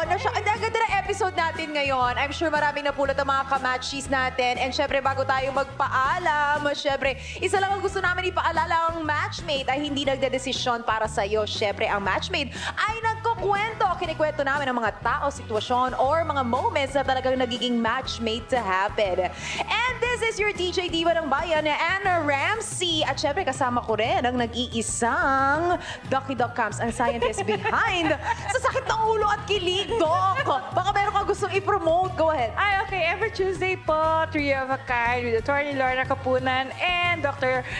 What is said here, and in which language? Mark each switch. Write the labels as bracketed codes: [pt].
[tl] Ang ganda ng episode natin ngayon. [en] I'm sure [tl] maraming napulot ang mga kamachis natin. And syempre, bago tayo magpaalam, syempre, isa lang ang gusto namin ipaalala, ang matchmate ay hindi nagdedesisyon para sa'yo. Syempre, ang matchmate ay nagkukwento. Kinikwento namin ang mga tao, sitwasyon, or mga moments na talagang nagiging matchmate to happen. [en] And this is your DJ Diva ng Bayan, Anna Ramsey. [tl] At syempre, kasama ko rin ang nag-iisang Ducky Duck Camps, ang scientist behind sa sakit ng ulo at kilig, Doc. Baka meron ka gustong i-promote. [en] Go ahead. [tl] Ay, okay. [en] Every Tuesday po, 3 of a kind with Attorney Lorna Kapunan and Dr.